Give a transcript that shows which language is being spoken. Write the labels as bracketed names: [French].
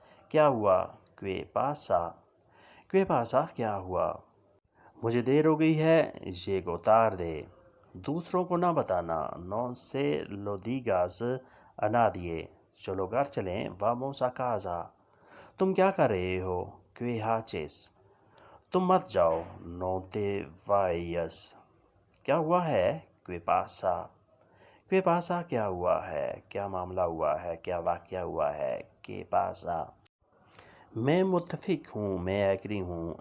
[Urdu] کیا ہوا؟ [Spanish] ¿Qué pasa [Urdu] کیا ہوا؟ مجھے دیر ہو گئی ہے. [Spanish] Llego tarde [Urdu] دوسروں کو نہ بتانا. [Spanish] Non se lo digas a nadie [Urdu] چلو گھر چلیں. [Spanish] Vamos a casa [Urdu] تم کیا کر رہے ہو؟ [Spanish] ¿Qué haces [Urdu] تم مت جاؤ. [Spanish] No te vayas [Urdu] کیا ہوا ہے؟ [Spanish] ¿Qué pasa [Urdu] کیا ہوا ہے؟ کیا معاملہ ہوا ہے؟ کیا واقعہ ہوا ہے؟ ¿Qué pasa میں متفق ہوں، میں ایگری ہوں.